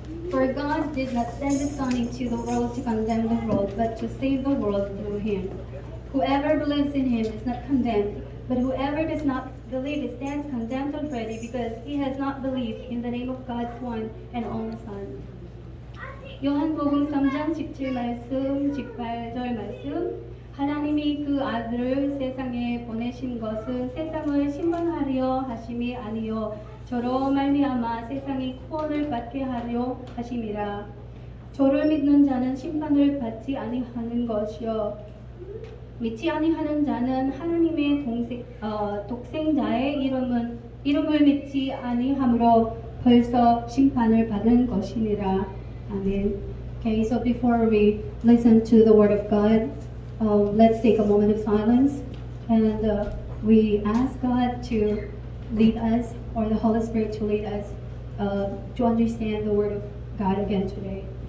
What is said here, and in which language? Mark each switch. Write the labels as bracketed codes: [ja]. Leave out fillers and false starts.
[en] For God did not send the Son into the world to condemn the world, but to save the world through him. Whoever believes in him is not condemned, but whoever does not believe stands condemned already, because he has not believed in the name of God's one and only Son. [ko] 요한복음 3장 17말씀, 18절 말씀. 하나님이 그 아들을 세상에 보내신 것은 세상을 심판하려 하심이 아니요 저로 말미암아 세상이 구원을 받게 하려 하심이라. 저를 믿는 자는 심판을 받지 아니하는 것이요 믿지 아니하는 자는 하나님의 독생자의 이름을 믿지 아니함으로 벌써 심판을 받은 것이니라. 아멘. [en] Okay, so before we listen to the word of God, let's take a moment of silence and we ask God to lead us, or the Holy Spirit to lead us to understand the word of God again today.